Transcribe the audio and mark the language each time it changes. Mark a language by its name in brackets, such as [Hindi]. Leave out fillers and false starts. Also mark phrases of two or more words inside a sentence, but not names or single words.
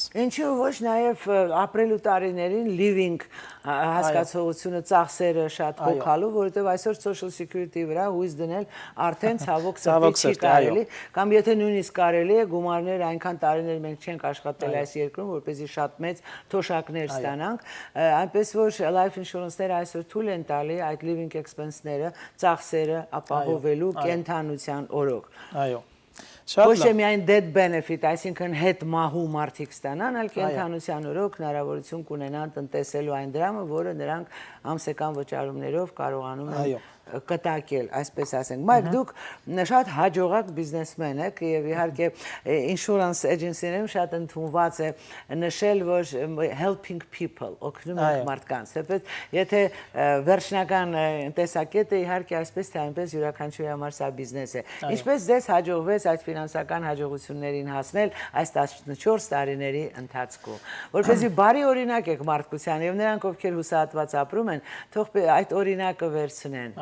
[Armenian] Ինչու ոչ նաև ապրելու տարիներին living հասկացողությունը ծախսերը շատ հոգալու, որովհետև այսօր [English] social security [Armenian] վրա հույս դնել արդեն ցավոք սրտի չի կարելի, կամ եթե նույնիսկ կարելի է գումարներ այնքան տարիներ մենք չենք աշխատել այս երկրում, որպեսզի շատ մեծ թոշակներ ստանանք, այնպես որ [English] life insurance- [Armenian] ները այսօր թույլ են տալի այդ [English] living expense- [Armenian] ները, ծախսերը ապահովելու կենթանության օրոք։ Այո։ Ոչ թե միայն [English] death benefit, [Armenian] այսինքն հետ մահու մարդիկ ստանան, այլ կենթանության օրոք հնարավորություն կունենան տնտեսելու այն դրամը, որը նրանք ամսական վճարումներով կարողանում են կտակել, այսպես ասենք։ Մայք, դուք շատ հաջողակ բիզնեսմեն եք եւ իհարկե [English] insurance agency- [Armenian] ներում շատ ընդունված է նշել, որ [English] helping people, [Armenian] օգնում եք մարդկանց, թեպետ եթե վերջնական տեսակետը իհարկե այսպես թե այնպես յուրաքանչյուրի համար սա բիզնես է։ Ինչպես ձեզ հաջողվեց այդ ֆինանսական հաջողություններին հասնել այս 14 տարիների ընթացքում, որպեսզի բարի օրինակ եք մարդկության եւ նրանք, ովքեր հուսահատված ապրում են, թող այդ օրինակը վերցնեն։